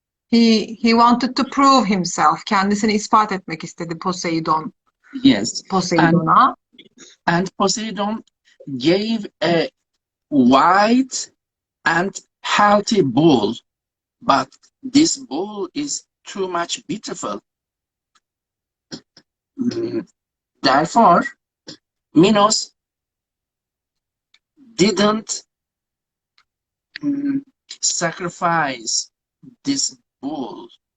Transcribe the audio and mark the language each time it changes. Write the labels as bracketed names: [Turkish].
[English] He wanted to prove himself. [Turkish] Kendisini ispat etmek istedi Poseidon. [English] Yes. [Turkish] Poseidon'a. [English] And Poseidon gave a white and healthy bull, but this bull is too much beautiful. Therefore, Minos didn't sacrifice this bull.